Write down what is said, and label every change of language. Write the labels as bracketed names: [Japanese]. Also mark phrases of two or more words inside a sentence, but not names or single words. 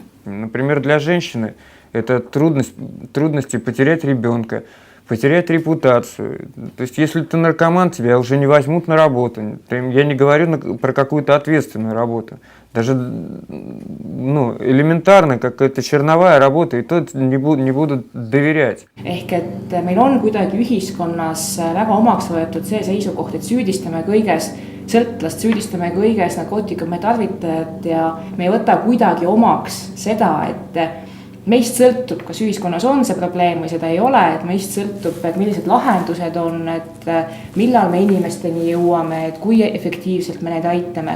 [Russian] Например, для женщины это трудности потерять ребенка, потерять репутацию. То есть, если ты наркоман, тебя уже не возьмут на работу. Я не говорю про какую-то ответственную работу. Даже элементарно, какая-то черновая работа, и то не будут доверять. [Estonian] Ehk et meil on kuidagi ühiskonnas väga omaks võetud see seisukoht, et süüdistame kõiges sõltlast, süüdistame kõiges narkootikume tarvitajat ja me ei võta kuidagi omaks seda, et meist sõltub, kas ühiskonnas on see probleem või seda ei ole, et meist sõltub, et millised lahendused on, et millal me inimesteni jõuame, et kui efektiivselt me neid aitame.